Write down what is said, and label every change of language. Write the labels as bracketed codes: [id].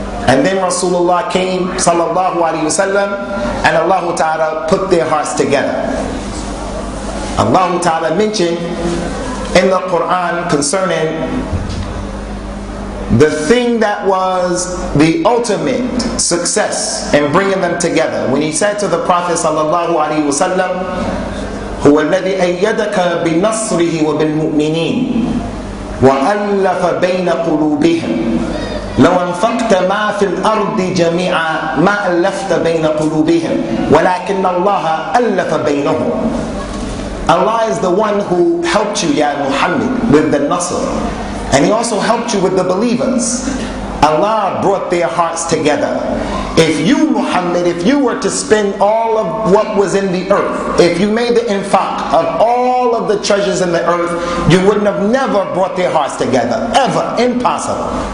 [en] And then Rasulullah came, sallallahu alaihi wasallam, and Allah Ta'ala put their hearts together. Allah Ta'ala mentioned in the Quran concerning the thing that was the ultimate success in bringing them together. When he said to the Prophet [ar] sallallahu alaihi wasallam, هو الذي أيدك بنصره وبالمؤمنين وألف بين قلوبهم لو أنفقت ما في الأرض جميعا ما ألفت بين قلوبهم ولكن الله ألف بينهم. [en] Allah is the one who helped you, Ya Muhammad, with the Nasr. And He also helped you with the believers. Allah brought their hearts together. If you, Muhammad, if you were to spend all of what was in the earth, if you made the infaq of all of the treasures in the earth, you wouldn't have never brought their hearts together. Ever. Impossible.